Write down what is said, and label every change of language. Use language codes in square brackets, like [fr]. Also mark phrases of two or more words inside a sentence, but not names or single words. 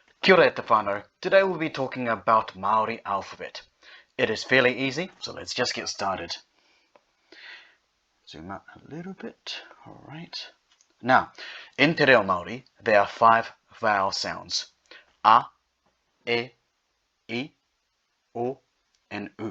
[mi] Kia ora te whānau. [en] Today we'll be talking about Māori alphabet. It is fairly easy, so let's just get started. Zoom out a little bit. Alright. Now, in Te Reo Māori, there are 5 vowel sounds. A, E, I, O, and U.